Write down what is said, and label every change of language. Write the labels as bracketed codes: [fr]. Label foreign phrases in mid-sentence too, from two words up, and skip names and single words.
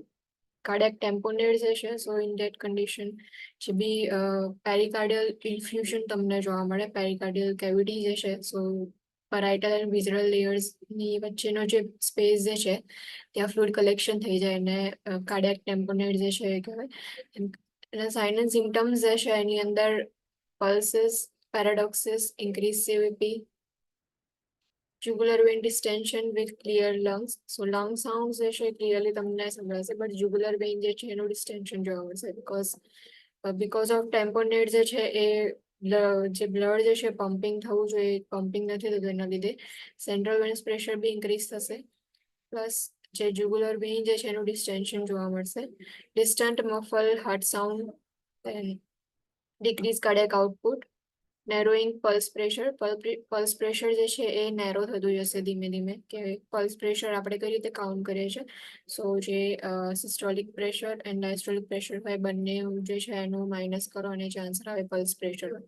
[en] cardiac tamponade [gu] જે છે, [en] so in that condition [gu] જે બી [en] pericardial infusion [gu] તમને જોવા મળે, [en] pericardial cavity [gu] જે છે, [en] so parietal and visceral layersની [gu] વચ્ચેનો જે સ્પેસ જે છે ત્યાં [en] fluid collection [gu] થઈ જાય અને [en] cardiac tamponade [gu] જે છે એ કહેવાય. અને [en] sign and symptoms [gu] જે છે એની અંદર [en] pulsus, paradoxus, increase CVP, jugular vein distension with clear lungs. So lung sounds [gu] જે છે ક્લિયરલી તમને સંભળાશે, [en] but jugular vein [gu] જે છે એનું ડિસ્ટેન્શન જોવા મળશે [en] because of tamponade [gu] જે છે એ જે બ્લડ જે છે પમ્પિંગ થવું જોઈએ, પમ્પિંગ નથી થતું, એના લીધે [en] central venous pressure [gu] બી ઇન્ક્રીઝ થશે. પ્લસ જે [en] jugular vein [gu] જે છે એનું ડિસ્ટેન્શન જોવા મળશે. [en] distant muffle heart sound, decrease cardiac output, narrowing pulse pressure. pulse pressure [gu] જે છે એ નેરો થતું જશે ધીમે ધીમે, કે [en] pulse pressure [gu] આપણે કઈ રીતે કાઉન્ટ કરીએ છીએ. સો જે [en] systolic pressure and diastolic pressure [gu] હોય બંને જે છે એનું માઇનસ કરો અને જે આન્સર આવે [en] pulse pressure [gu] હોય.